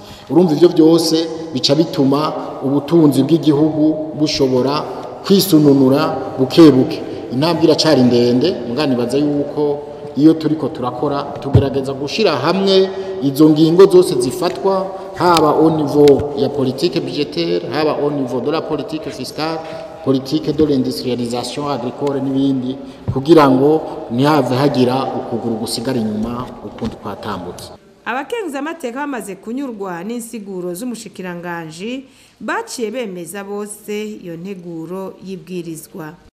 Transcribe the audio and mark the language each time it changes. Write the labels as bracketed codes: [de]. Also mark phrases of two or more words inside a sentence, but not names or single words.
[rn] Urumva ivyo byose bica bituma ubutunzi bw'igihugu bushobora kwisununura bukebuke. Intambwe iracari ndende muganibaza yuko iyo turiko turakora tugerageza gushira hamwe izo ngingo zose zifatwa haba [fr] au niveau [rn] ya [fr] politique budgétaire, [rn] haba [fr] au niveau de la politique fiscale, politique de l'industrialisation agricole [rn] n'ibindi kugira ngo ntihave hagira ukuguru gusigara inyuma ukundi kwatambutse. Abakenguza amateka bamaze kunyurwa n'insiguro z'umushikiranganje baciye bemeza bose iyo nteguro y'ibwirizwa.